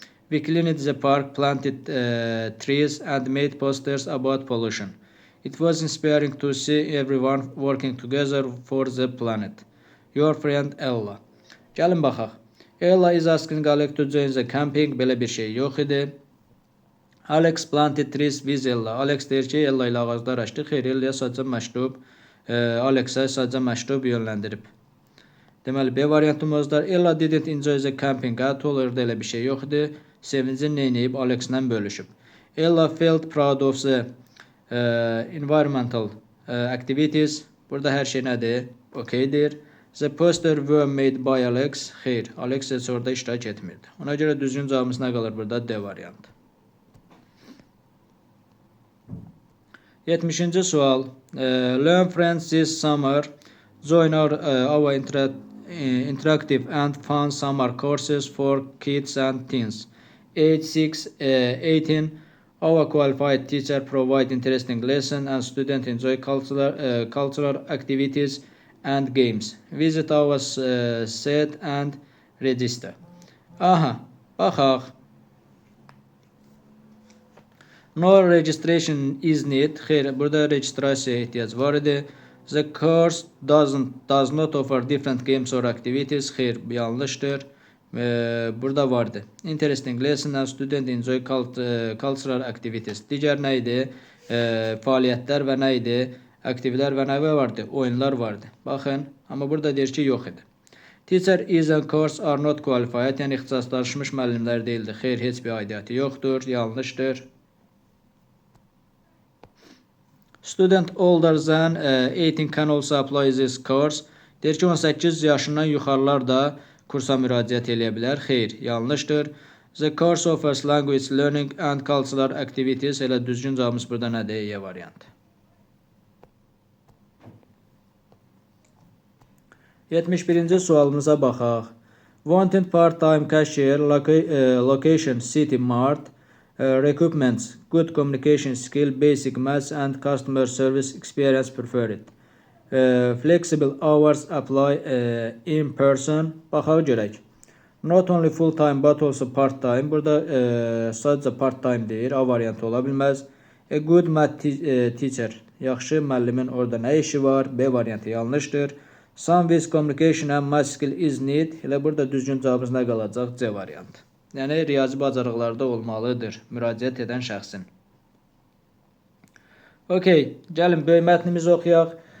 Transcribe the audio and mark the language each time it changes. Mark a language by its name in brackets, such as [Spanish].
[English] We cleaned the park, planted trees, and made posters about pollution. It was inspiring to see everyone working together for the planet. Your friend Ella. [Azerbaijani] Gəlin baxaq. [English] Ella is asking Alex to join the camping. [Azerbaijani] Belə bir şey yox idi. [English] Alex planted trees with Ella. [Azerbaijani] Alex deyir ki, Ella ilə ağaclar açdı. Xeyr, Ella'ya sadəcə məktub, Alex'ə sadəcə məktub yönləndirib. Deməli, B variantımızda [English] Ella didn't enjoy the camping at all. [Azerbaijani] Orada elə bir şey yox idi. Sevincini neynəyib? Alex'lə bölüşüb. [English] Ella felt proud of the environmental activities. [Azerbaijani] Burada hər şey nədir? Okeydir. [English] The poster were made by Alex. [Azerbaijani] Xeyr, Alex heç orada iştirak etmirdi. Ona görə düzgün cavabımız nə qalır burada? D variantı. 70-ci sual. [English] Learn French this summer. Join our interactive and fun summer courses for kids and teens. Age 6-18. Our qualified teacher provide interesting lessons and students enjoy cultural activities and games. Visit our site and register. [Azerbaijani] Aha, baxaq. [English] No registration is needed. [Azerbaijani] Xeyr, burada registrasiyaya ehtiyac var idi. [English] The course does not offer different games or activities. [Azerbaijani] Xeyr, yanlışdır. Burada vardı. [English] Interesting lesson and student enjoy cultural activities. [Azerbaijani] Digər nə idi? Fəaliyyətlər və nə idi? Aktivlər və nə vardı? Oyunlar vardı. Baxın, amma burada deyir ki, yox idi. [English] Teacher is and course are not qualified. [Azerbaijani] Yəni ixtisaslaşmış müəllimlər deyildi. Xeyr, heç bir aidiyyəti yoxdur. Yanlışdır. [English] Student older than 18 can also apply this course. [Azerbaijani] Deyir ki, 18 yaşından yuxarılar da kursa müraciət edə bilər. Xeyr, yanlışdır. [English] The course offers language learning and cultural activities. [Azerbaijani] Elə düzgün cavabımız burada nədir? E variantı. 71-ci sualımıza baxaq. [English] Wanted part-time cashier, location City Mart, requirements good communication skill, basic maths and customer service experience preferred. Flexible hours apply in person. [Azerbaijani] Baxaq görək. [English] Not only full time but also part time. [Azerbaijani] Burada sadəcə part time deyir. A variantı ola bilməz. [English] A good math teacher. [Azerbaijani] Yaxşı müəllimin orada nə işi var? B variantı yanlışdır. [English] Some with communication and math skill is need. [Azerbaijani] Elə burada düzgün cavabımız nə qalacaq? C variantı. Yəni riyazi bacarıqlarda olmalıdır müraciət edən şəxsin. Okay, gəlin böyük mətnimizi oxuyaq.